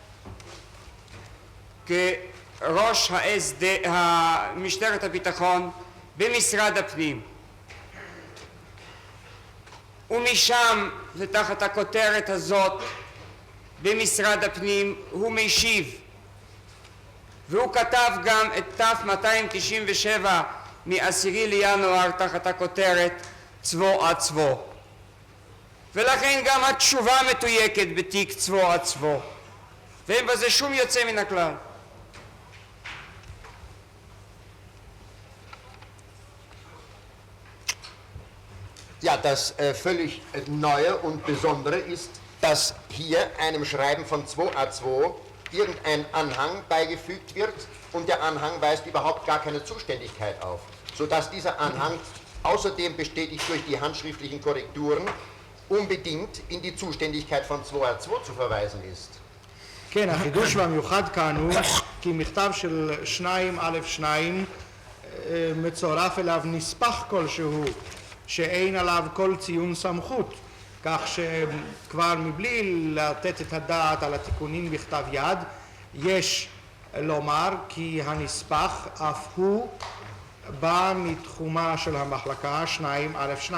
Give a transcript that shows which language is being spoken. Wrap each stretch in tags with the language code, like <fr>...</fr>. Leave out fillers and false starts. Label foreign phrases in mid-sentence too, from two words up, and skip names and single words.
<he>כראש משטרת הביטחון במשרד הפנים, ומשם ותחת הכותרת הזאת במשרד הפנים הוא משיב, והוא כתב גם את תף 297 מ10 לינואר תחת הכותרת צבו. ולכן גם התשובה מתויקת בתיק צבו, ואין בזה שום יוצא מן הכלל.</he> <de>Ja, das völlig Neue und Besondere ist, dass hier einem Schreiben von 2a2 irgendein Anhang beigefügt wird und der Anhang weist überhaupt gar keine Zuständigkeit auf, sodass dieser Anhang außerdem bestätigt durch die handschriftlichen Korrekturen unbedingt in die Zuständigkeit von 2a2 zu verweisen ist.</de> <he>כן, החידוש והמיוחד כאן הוא כי מכתב של 2א2 מצורף אליו נספח כלשהו שאין עליו כל ציון סמכות, כך שכבר מבלי לתת את הדעת על התיקונים בכתב יד, יש לומר כי הנספח אף הוא בא מתחומה של המחלקה 2א2.</he>